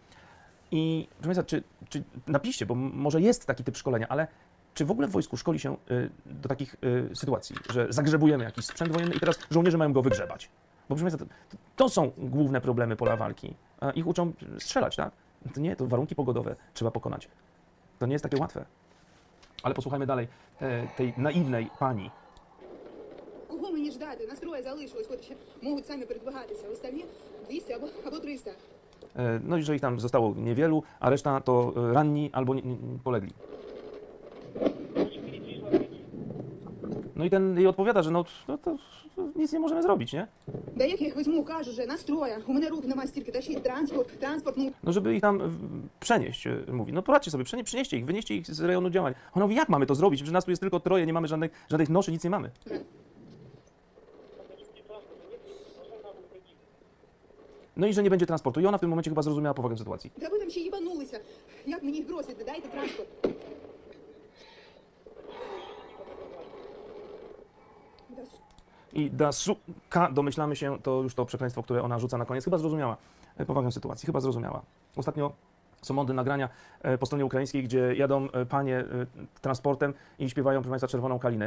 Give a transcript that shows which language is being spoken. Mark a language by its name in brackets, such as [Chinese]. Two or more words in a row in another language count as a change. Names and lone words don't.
[Polish] I proszę Państwa, czy napiszcie, bo może jest taki typ szkolenia, ale czy w ogóle w wojsku szkoli się do takich sytuacji, że zagrzebujemy jakiś sprzęt wojenny i teraz żołnierze mają go wygrzebać? Bo proszę Państwa, to są główne problemy pola walki. A ich uczą strzelać, tak? To nie, to warunki pogodowe trzeba pokonać. To nie jest takie łatwe. Ale posłuchajmy dalej tej naiwnej pani. [Ukrainian] Кого мені ждати? Настроє залишилось, хоч ще можуть самі передвигатися. Остальні 200 або 300. [Polish] No i że ich tam zostało niewielu, a reszta to ranni albo polegli. No i ten jej odpowiada, że no to nic nie możemy zrobić, nie? [Ukrainian] Да як я їх візьму, кажу же, настроя. У мене рук нема стільки, тащить транспорт, ну. [Polish] No żeby ich tam przenieść, mówi. No poradźcie sobie, przynieście ich, wynieście ich z rejonu działań. Ona mówi, jak mamy to zrobić? Że nas tu jest tylko troje, nie mamy żadnych noszy, nic nie mamy. No i że nie będzie transportu. I ona w tym momencie chyba zrozumiała powagę sytuacji. [Ukrainian] Да ви там ще їбанулися. Як мені їх бросити? Дайте транспорт. [Polish] I da suka, domyślamy się, to już to przekleństwo, które ona rzuca na koniec, chyba zrozumiała powagę sytuacji, chyba zrozumiała. Ostatnio są modne nagrania po stronie ukraińskiej, gdzie jadą panie transportem i śpiewają, proszę Państwa, Czerwoną Kalinę.